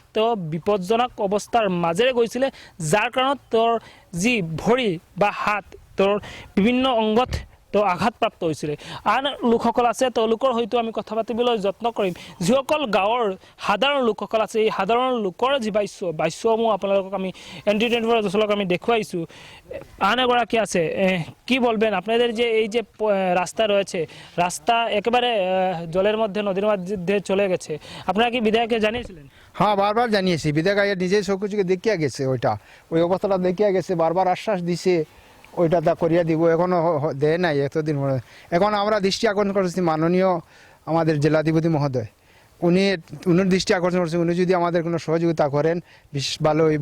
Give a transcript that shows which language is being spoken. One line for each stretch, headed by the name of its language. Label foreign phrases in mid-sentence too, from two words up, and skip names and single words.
Assamese: তেওঁ বিপদজনক অৱস্থাৰ মাজেৰে গৈছিলে যাৰ কাৰণত তোৰ যি ভৰি বা হাত তোৰ বিভিন্ন অংগত তো আঘাতপ্ৰাপ্ত হৈছিলে আন লোকসকল আছে তেওঁলোকৰ হয়তো আমি কথা পাতিবলৈ যত্ন কৰিম যিসকল গাঁৱৰ সাধাৰণ লোকসকল আছে এই সাধাৰণ লোকৰ যি বাস্যসমূহ আপোনালোকক আমি ND24 দশলক আমি দেখুৱাইছোঁ আন এগৰাকী আছে
Bangla: কি বলবেন আপনাদের যে এই যে রাস্তা রয়েছে রাস্তা একেবারে জলের মধ্যে নদীর মধ্যে চলে গেছে আপনারা কি বিধায়ককে জানিয়েছিলেন হ্যাঁ বারবার জানিয়েছি বিধায়ক নিজে সবকিছুকে দেখিয়া গেছে ওই অবস্থাটা দেখিয়া গেছে বারবার আশ্বাস দিছে ওইটা তা করিয়া দিব এখনো দেয় নাই এতদিন এখন আমরা দৃষ্টি আকর্ষণ করেছি মাননীয় আমাদের জেলাধিপতি মহোদয় উনার দৃষ্টি আকর্ষণ করছে, উনি যদি আমাদের কোনো সহযোগিতা করেন বিশেষ ভালো হইব।